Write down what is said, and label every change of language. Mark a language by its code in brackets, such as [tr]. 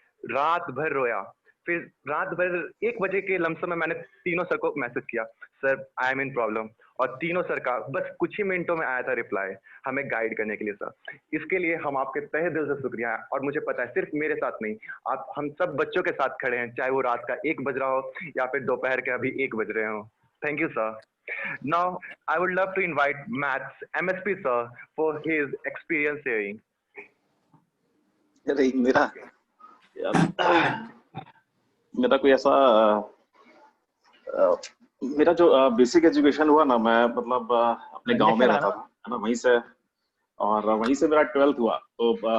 [hi] रात भर रोया, फिर रात भर 1 बजे के लमसम में मैंने तीनों सर को मैसेज किया, [en] sir I am in problem, [hi] और तीनों सर का बस कुछ ही मिनटों में आया था रिप्लाई, हमें गाइड करने के लिए सर। इसके लिए हम आपके तहे दिल से शुक्रिया है। और मुझे पता है सिर्फ मेरे साथ नहीं, आप हम सब बच्चों के साथ खड़े हैं, चाहे वो रात का 1 बज रहा हो या फिर दोपहर के अभी 1 बज रहे हो। [en] Thank you sir. Now, I would love to invite Maths MSP sir for his experience sharing. [hi] अरे मेरा कोई ऐसा मेरा जो बेसिक एजुकेशन हुआ ना, मैं मतलब अपने गांव में रहता था, है ना, वहीं से, और वहीं से मेरा 12th हुआ। तो